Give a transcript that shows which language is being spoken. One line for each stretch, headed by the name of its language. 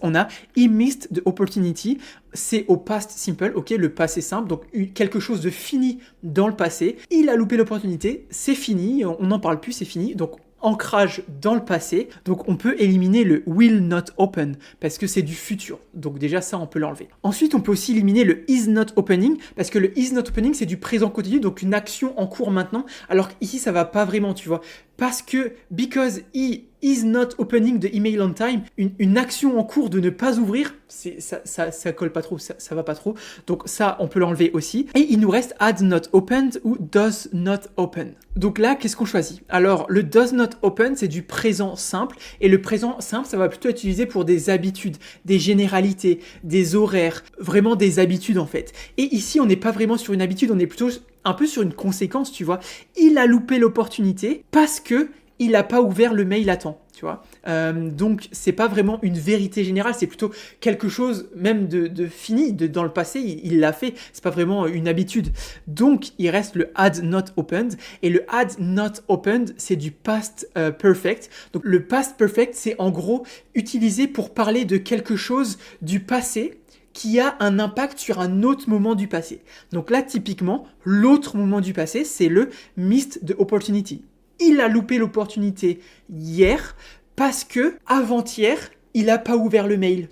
French: On a
English: he missed the opportunity.
French: C'est au past simple, ok, le passé simple, donc quelque chose de fini dans le passé. Il a loupé l'opportunité, c'est fini, on n'en parle plus, c'est fini. Donc ancrage dans le passé, donc on peut éliminer le
English: will not open
French: parce que c'est du futur, donc déjà ça on peut l'enlever. Ensuite on peut aussi éliminer le
English: is not opening
French: parce que le is not opening c'est du présent continu, donc une action en cours maintenant, alors qu'ici ça va pas vraiment, tu vois, parce que
English: because he is not opening the email on time,
French: une action en cours de ne pas ouvrir, ça colle pas trop, ça va pas trop, donc ça on peut l'enlever aussi. Et il nous reste
English: had not opened
French: ou
English: does not open.
French: Donc là, qu'est-ce qu'on choisit? Alors, le
English: does not open,
French: c'est du présent simple. Et le présent simple, ça va plutôt être utilisé pour des habitudes, des généralités, des horaires, vraiment des habitudes en fait. Et ici, on n'est pas vraiment sur une habitude, on est plutôt un peu sur une conséquence, tu vois. Il a loupé l'opportunité parce que il n'a pas ouvert le mail à temps, tu vois. Donc, c'est pas vraiment une vérité générale, c'est plutôt quelque chose même de fini, dans le passé, il l'a fait, c'est pas vraiment une habitude. Donc, il reste le
English: had not opened,
French: et le had not opened, c'est du past perfect. Donc, le past perfect, c'est en gros utilisé pour parler de quelque chose du passé qui a un impact sur un autre moment du passé. Donc là, typiquement, l'autre moment du passé, c'est le
English: missed the opportunity.
French: Il a loupé l'opportunité hier parce que avant-hier, il n'a pas ouvert le mail.